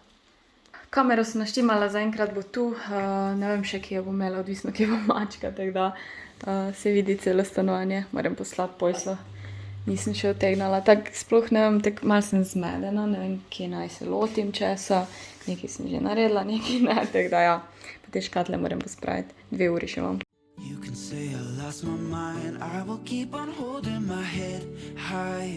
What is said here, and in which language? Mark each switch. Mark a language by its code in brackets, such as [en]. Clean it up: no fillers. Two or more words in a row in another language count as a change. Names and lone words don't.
[sl] Kamero sem naštimala, zaenkrat bo tu. Ne vem še, kje jo bom imela, odvisno, kje bo mačka, tako da se vidi celo stanovanje. Moram poslati pojslo. Nisem še otegnala. Tako sploh ne vem, tako malo sem zmedena, ne vem, kje naj se lotim česa. Nekaj sem že naredila, nekaj ne, tako da ja. Pa te škatle moram pospraviti. 2 uri še imam. [en] You can say I lost my mind, I will keep on holding my head high.